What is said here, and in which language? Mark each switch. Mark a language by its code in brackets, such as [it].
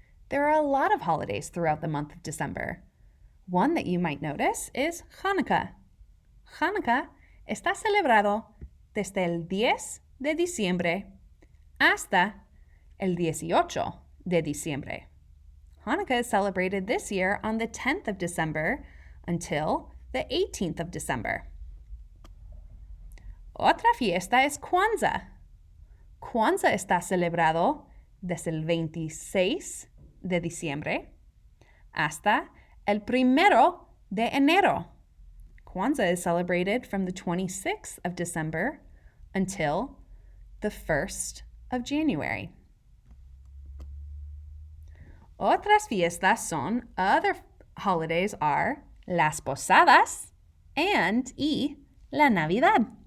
[en] There are a lot of holidays throughout the month of December. One that you might notice is Hanukkah. [es] Hanukkah está celebrado desde el 10 de diciembre hasta el 18 de diciembre. [en] Hanukkah is celebrated this year on the 10th of December until the 18th of December. [es] Otra fiesta es Kwanzaa. Kwanzaa está celebrado desde el 26 de diciembre hasta el 1 de enero. [en] Kwanzaa is celebrated from the 26th of December until the 1st of January. [es] Otras fiestas son, [en] other holidays are [es] las Posadas and la Navidad.